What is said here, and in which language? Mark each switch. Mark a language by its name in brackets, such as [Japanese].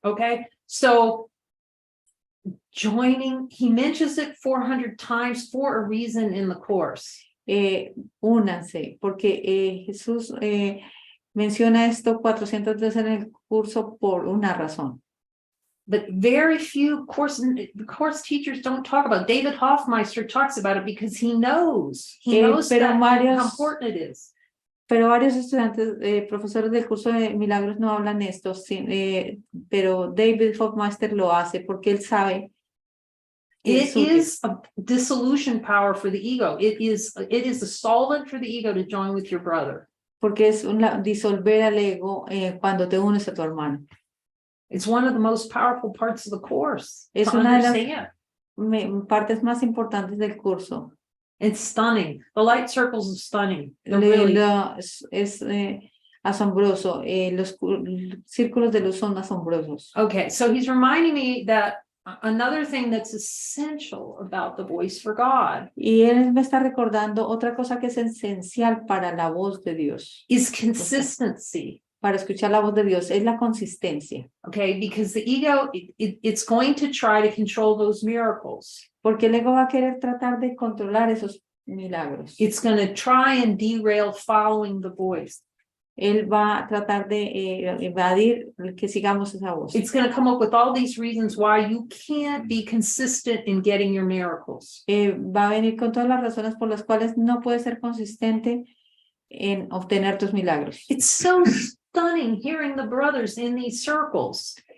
[English] Okay, so joining, he mentions it 400 times for a reason in the course. [Spanish] Únanse, porque Jesús menciona esto 400 veces en el curso por una razón. [English] But very few course teachers don't talk about it. David Hoffmeister talks about it because he knows how important it is. [Spanish] Pero varios estudiantes, profesores del curso de milagros no hablan esto, pero David Hoffmeister lo hace porque él sabe. [English] It is a dissolution power for the ego. It is a solvent for the ego to join with your brother. [Spanish] porque es disolver al ego cuando te unes a tu hermano. [English] It's one of the most powerful parts of the course [Spanish] Es [English] to [Spanish] una de las [English] understand. [Spanish] partes más importantes del curso. [English] It's stunning. The light circles are stunning. They're really. [Spanish] Es asombroso. Los círculos de luz son asombrosos. [English] Okay, so he's reminding me that another thing that's essential about the voice for God [Spanish] Y él me está recordando otra cosa que es esencial para la voz de Dios, [English] is consistency. [Spanish] para escuchar la voz de Dios, es la consistencia. [English] Okay, because the ego, it's going to try to control those miracles. [Spanish] Porque el ego va a querer tratar de controlar esos milagros. [English] It's going to try and derail following the voice. [Spanish] Él va a tratar de evadir que sigamos esa voz. [English] It's going to come up with all these reasons why you can't be consistent in getting your miracles. [Spanish] Va a venir con todas las razones por las cuales no puedes ser consistente en obtener tus milagros. [English] It's so stunning hearing the brothers in these circles.